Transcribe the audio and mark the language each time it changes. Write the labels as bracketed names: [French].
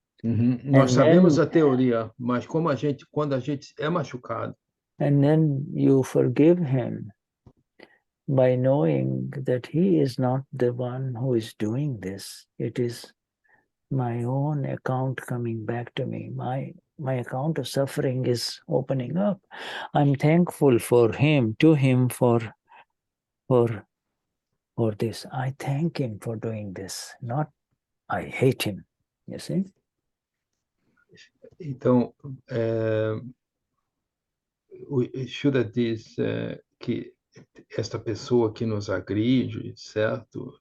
[Portuguese] nós sabemos a teoria, mas quando a gente é machucado, [English] and then you forgive him by knowing that he is not the one who is doing this. It is my own account coming back to me. My account of suffering is opening up. I'm thankful for him for this. I thank him for doing this, not I hate him. You see? [Portuguese] Então, o Shuddha diz que esta pessoa que nos agride, certo?